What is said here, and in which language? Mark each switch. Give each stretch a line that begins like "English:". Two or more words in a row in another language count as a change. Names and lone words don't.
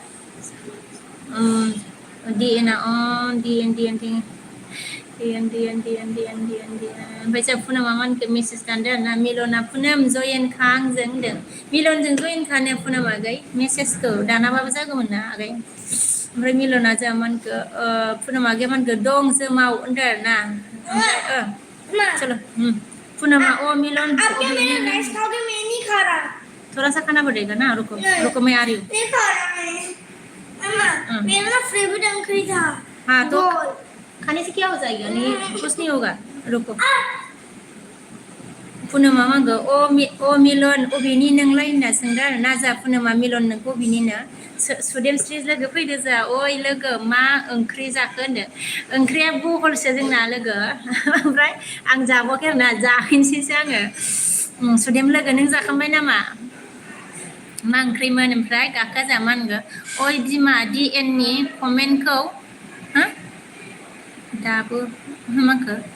Bodo: DN ओमफ्राय जोंहा पूनमा मा होनखो मेसेज दानदों आरोना मिलना पूनम जयेन खा आंजों होनदों मिलनजों जयेन खानो पूनम आगै मेसेजखौ दानाबाबो जागौमोन ना आगै ओमफ्राय मिलना जोंहा मा होनखो पूनम आगैया मा होनखो दं जोमाव होनदों आरोना ओमफ्राय चलो पूनमा मिलन
Hindi: आपके मैंने राइस खाओगे मैं नहीं खा रहा थोड़ा सा खाना पड़ेगा ना रुको मैं आ रही हूँ नहीं खा रहा मैं मम्मा मेरा ना फेवरेट अंकल था हाँ तो खाने से क्या हो जाएगा नहीं कुछ नहीं होगा रुको
Bodo: पूनमा मा होनखो मिलन अबेनि नोंलाय होनना सोंदों आरोना जोंहा पूनमा मिलन नोंखौ अबेनिनो सुदेमस्रि लोगो फैदो जोंहा ओइ लोगो मा ओंख्रि जाखो होनदों ओंख्रिया बहलसो जोंना लोगो ओमफ्राय आं जाबावाखै आरोना जाहैनोसैसो आङो सुदेम लोगो नों जाखांबाय नामा मा ओंख्रिमोन ओमफ्राय गाखा जोंहा मा होनगो ओइ बिमा DN नि कमेन्टखौ दाबो माखो